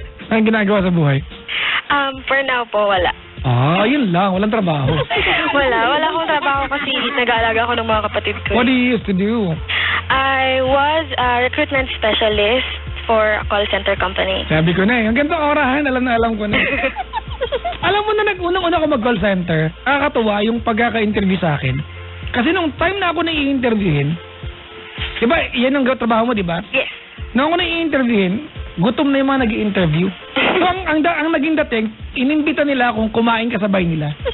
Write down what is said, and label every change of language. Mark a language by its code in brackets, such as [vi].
[tl] Anong ginagawa sa buhay? [en] For now [tl] po, wala. Yun lang. Walang trabaho. Wala akong trabaho kasi nag-aalaga ako ng mga kapatid ko. [en] What do you used to do? I was a recruitment specialist for a call center company. [tl] Sabi ko na eh. Ang ganda orahan. Alam ko na. Alam mo na unang-una ako mag-call center, nakakatuwa yung pagkaka-interview sa akin. Kasi nung time na ako na i-interviewin, diba, yan ang trabaho mo, diba? [en] Yes. [tl] Nung ako na i-interviewin, gutom na yung mga nag-i-interview. So, ang naging dating, inimbita nila akong kumain kasabay nila.